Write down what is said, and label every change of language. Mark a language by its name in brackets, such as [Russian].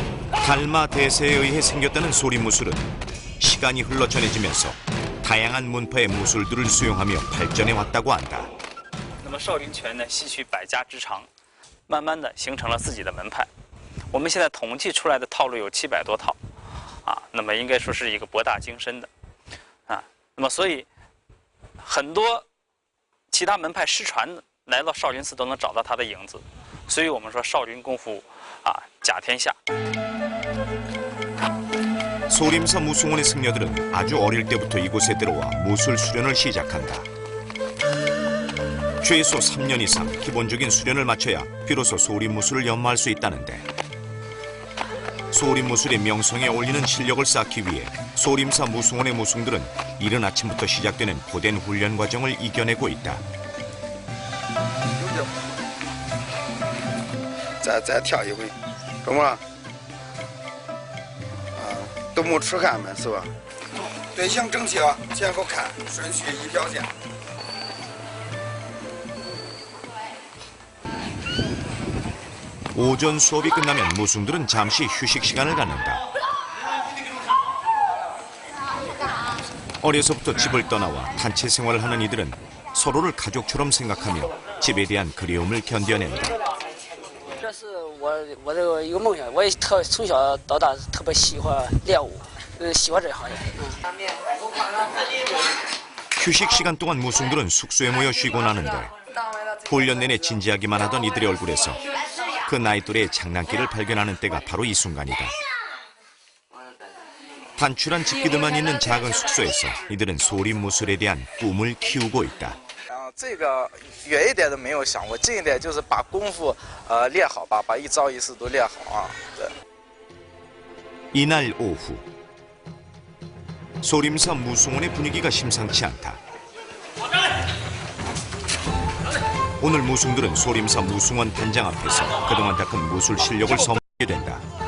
[Korean] 달마 대세에 의해 생겼다는 소림 무술은 시간이 흘러 전해지면서 다양한 문파의 무술들을 수용하며 발전해 왔다고 한다. [Chinese] 那么少林拳呢，吸取百家之长，慢慢的形成了自己的门派。我们现在统计出来的套路有700多套，那么应该说是一个博大精深的，那么所以很多其他门派失传来到少林寺都能找到他的影子，所以我们说少林功夫甲天下。 [Korean] 소림사 무승원의 승려들은 아주 어릴 때부터 이곳에 들어와 무술 수련을 시작한다. 최소 3년 이상 기본적인 수련을 마쳐야 비로소 소림무술을 연마할 수 있다는데 소림무술의 명성에 올리는 실력을 쌓기 위해 소림사 무승원의 무승들은 이른 아침부터 시작되는 고된 훈련 과정을 이겨내고 있다. [Chinese] 再跳一回，懂吗？都没吃汗嘛，是吧？队形整齐啊，前后看，顺序一条线。 [Korean] 오전 수업이 끝나면 무승들은 잠시 휴식 시간을 갖는다. 어려서부터 집을 떠나와 단체 생활을 하는 이들은 서로를 가족처럼 생각하며 집에 대한 그리움을 견뎌낸다. [Chinese] 这是我这个一个梦想，我也从小到大特别喜欢练武，喜欢这行业。 [Korean] 휴식 시간 동안 무승들은 숙소에 모여 쉬고 나는데 훈련 내내 진지하기만 하던 이들의 얼굴에서 그 나이 또래의 장난기를 발견하는 때가 바로 이 순간이다. 단출한 집기들만 있는 작은 숙소에서 이들은 소림 무술에 대한 꿈을 키우고 있다. [Chinese] 这个远一点都没有想过，近一点就是把功夫练好吧，把一招一式都练好啊。对。 [Korean] 이날 오후 소림사 무승원의 분위기가 심상치 않다. 오늘 무승들은 소림사 무승원 단장 앞에서 그동안 닦은 무술 실력을 선보이게 된다.